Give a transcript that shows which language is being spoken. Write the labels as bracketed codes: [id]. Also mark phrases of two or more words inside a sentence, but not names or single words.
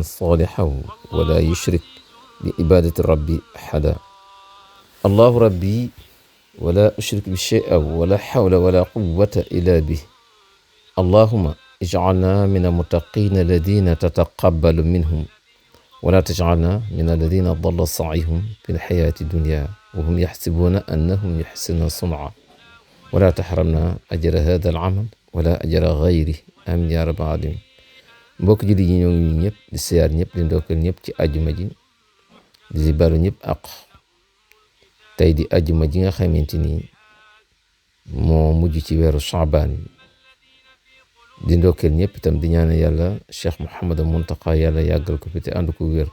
[ar] صالحا ولا يشرك بعبادة ربي أحدا الله ربي ولا أشرك بشيء ولا حول ولا قوة إلا به اللهم اجعلنا من المتقين الذين تتقبل منهم ولا تجعلنا من الذين ضل سعيهم في الحياة الدنيا وهم يحسبون أنهم يحسنون صنعا ولا تحرمنا أجر هذا العمل ولا أجر غيره آمين يا رب العالمين. [wo] mbokk ji di ñoo ngi ñëpp di siyaar ñëpp di ndokkal ñëpp ci ajuma ji di balu ñëpp ak tey di ajuma ji nga xamante ni moo mujj ci weeru Shaabaan di ndokkal ñëpp itam di ñaan yàlla Cheikh Mouhamadou Mountakha yàlla yàggal ko fi te ànd ko wér.